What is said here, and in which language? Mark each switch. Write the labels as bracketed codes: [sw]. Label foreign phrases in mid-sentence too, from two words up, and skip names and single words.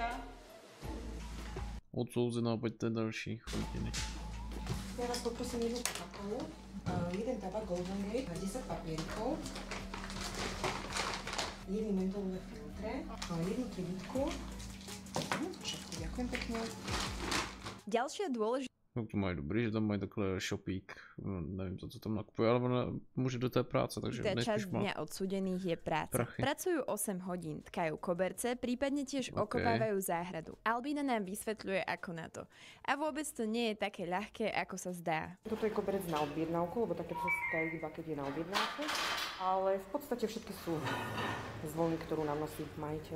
[cs] Odsouzená, poďte další, chodiny. [sk] Ja vás poprosím jednu tabakovú, jeden tabak Golden Gate, 10 papierikov, jedny mentolové filtre, jednu tribítku. Všetko, ďakujem pekne. Ďalšia dôležitá [cs] No to mají dobrý, že tam mají takhle shopík, nevím to, co tam nakupuje, ale ona může do té práce, takže [sk] časť dňa odsúdených je práca. Prachy. Pracujú 8 hodín, tkajú koberce, prípadne tiež okopávajú záhradu. Albína nám vysvetľuje, ako na to. A vôbec to nie je také ľahké, ako sa zdá. Toto je koberec na objednávku, lebo také sa tkajú iba keď je na objednávku, ale v podstate všetky sú z vlny, ktorú nám nosí majiteľ.